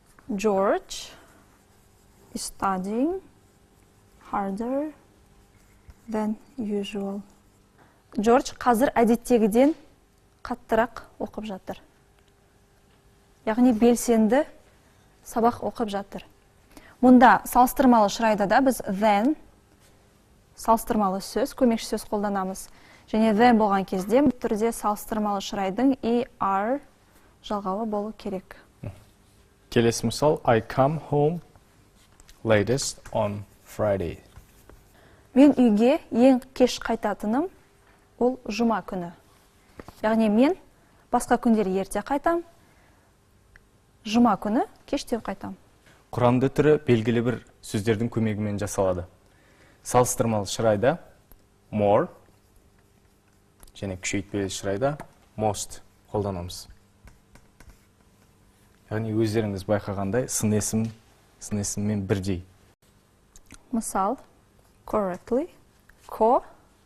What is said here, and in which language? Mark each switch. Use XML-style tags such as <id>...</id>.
<en>George is studying harder than usual.</en> <kk>George қазір әдеттегіден қаттырақ оқып жатыр. Яғни белсенді сабақ оқып жатыр. Мұнда салыстырмалы шырайда да біз then салыстырмалы сөз, көмекші сөз қолданамыз. Және then болған кезде түрде салыстырмалы шырайдың er жалғауы болу керек. Келесі мысал,</kk> <en>I come home latest on Friday.</en> <kk>Мен үйге ең кеш қайтатыным ол жұма күні. Яғни мен басқа күндері ерте қайтам, жұма күні кештеу қайтам. Құрамды түрі белгілі бір сөздердің көмегімен жасалады. Салыстырмалы шырайда more және күшейтпелі шырайда most қолданамыз. Яғни өздеріңіз байқағандай сын есіммен бірдей. Мысал, correctly, correctly.</kk>